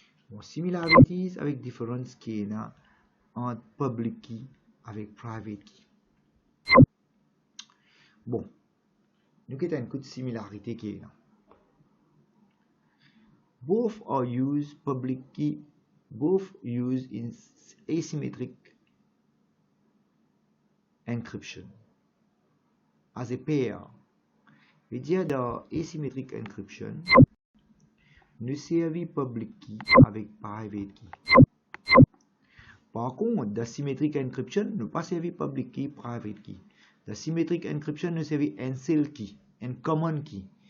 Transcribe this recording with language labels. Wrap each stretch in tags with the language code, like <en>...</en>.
<fr>Bon, similarities avec différences qui est là entre public key avec private key. Bon, nous avons une petite similarité qui est là.</fr> <en>Both are used public key, both used in asymmetric encryption as a pair.</en> <fr>Je veux dire dans asymmetric encryption, nous servons public key avec private key. Par contre, dans symmetric encryption, nous pas servir public key, private key. Dans symmetric encryption, nous servons un seul key, un common key.</fr>